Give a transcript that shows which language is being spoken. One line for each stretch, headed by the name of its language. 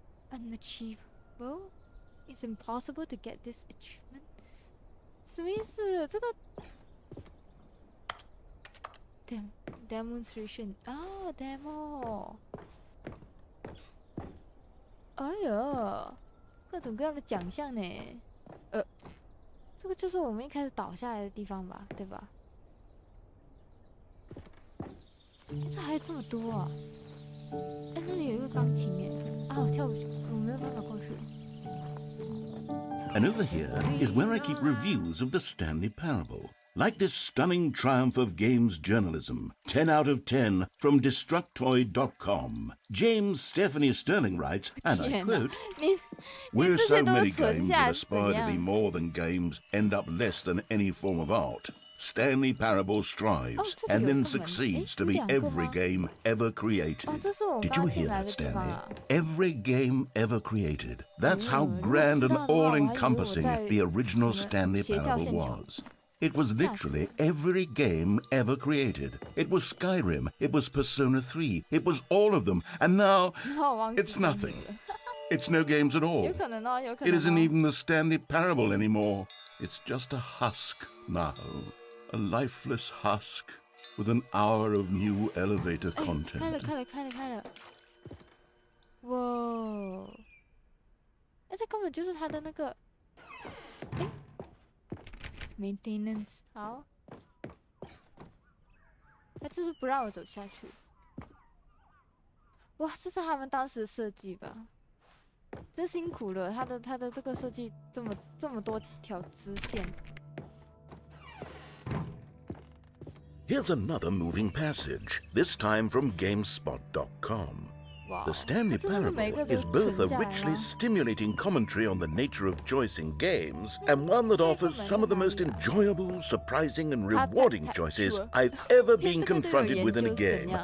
English: Unachievable, it's impossible to get this achievement.
Chinese: 什么意思？这个 demonstration 啊 demo。哎呀，各种各样的奖项呢。这个就是我们一开始倒下来的地方吧，对吧？这还有这么多啊！哎，那里有一个钢琴耶！啊，我跳不去，我没有办法过去。
English: And over here is where I keep reviews of the Stanley Parable. Like this stunning triumph of games journalism, 10 out of 10 from Destructoid.com. James Stephanie Sterling writes, and I quote, "Where so many games that aspire to be more than games end up less than any form of art, Stanley Parable strives and then succeeds to be every game ever created." Did you hear that, Stanley? Every game ever created. That's how grand and all-encompassing the original Stanley Parable was. It was literally every game ever created. It was Skyrim, it was Persona 3, it was all of them, and now it's nothing. It's no games at all. It isn't even the Stanley Parable anymore. It's just a husk now. A lifeless husk with an hour of new elevator content.
Chinese: 开了。哇！这根本就是他的那个maintenance 好，他就是不让我走下去。哇，这是他们当时设计吧？真辛苦了，他的这个设计这么多条支线。
English: Here's another moving passage, this time from GameSpot.com. The Stanley Parable is both a richly stimulating commentary on the nature of choice in games and one that offers some of the most enjoyable, surprising, and rewarding choices I've ever been confronted with in a game.